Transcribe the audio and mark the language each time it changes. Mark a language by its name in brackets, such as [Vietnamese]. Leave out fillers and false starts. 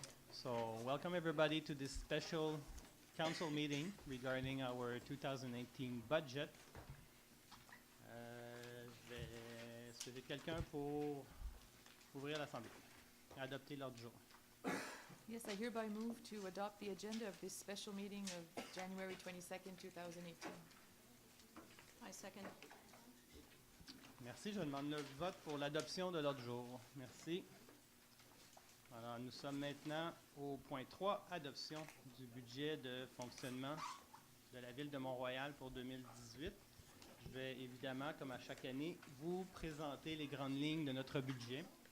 [English] So, welcome everybody to this special council meeting regarding our 2018 budget. [French] Je vais souhaiter quelqu'un pour ouvrir l'Assemblée, adopter l'ordre du jour. [English] Yes, I hereby move to adopt the agenda of this special meeting of January 22nd, 2018. I second. [French] Merci. Je demande le vote pour l'adoption de l'ordre du jour. Merci. Alors, nous sommes maintenant au point 3, adoption du budget de fonctionnement de la Ville de Mont-Royal pour 2018. Je vais évidemment, comme à chaque année, vous présenter les grandes lignes de notre budget.